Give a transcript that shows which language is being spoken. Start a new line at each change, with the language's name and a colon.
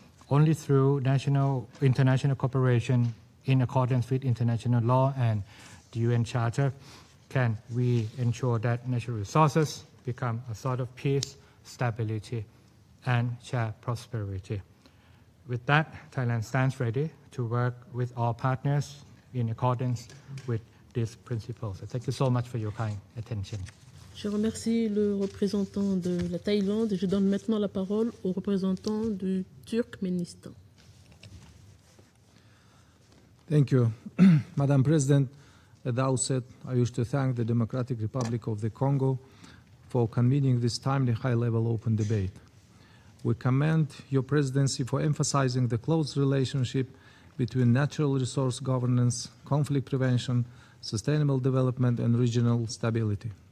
English: Only through international cooperation in accordance with international law and the UN Charter can we ensure that natural resources become a sort of peace, stability, and shared prosperity. With that, Thailand stands ready to work with all partners in accordance with these principles. So thank you so much for your kind attention.
French: Je remercie le représentant de la Thaïlande et je donne maintenant la parole au représentant du Turkménistan.
English: Thank you. Madam President, at the outset, I wish to thank the Democratic Republic of the Congo for convening this timely high-level open debate. We commend your presidency for emphasizing the close relationship between natural resource governance, conflict prevention, sustainable development, and regional stability.